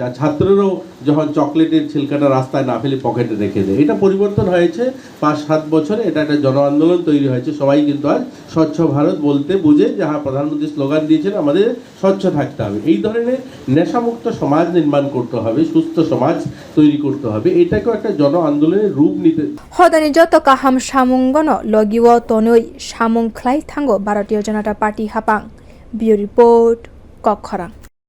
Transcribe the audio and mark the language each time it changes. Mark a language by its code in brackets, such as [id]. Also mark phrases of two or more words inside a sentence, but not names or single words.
[bn] আর ছাত্ররাও যখন চকলেটের ছিলকাটা রাস্তায় না ফেলে পকেটে রেখে দেয়, এটা পরিবর্তন হয়েছে 5-7 বছরে। এটা একটা জন আন্দোলন তৈরি হয়েছে। সবাই কিন্তু আজ স্বচ্ছ ভারত বলতে বুঝে, যাহা প্রধানমন্ত্রী স্লোগান দিয়েছেন আমাদের স্বচ্ছ থাকতে হবে। এই ধরনের নেশামুক্ত সমাজ নির্মাণ করতে হবে, সুস্থ সমাজ তৈরি করতে হবে। এটাকেও একটা জন আন্দোলনের রূপ নিতে [trp] হদানি যত কাহাম samwng logi o tonoi samwng khlai thango Bharatio janata party hapang. [en] Bureau report Kokkhara।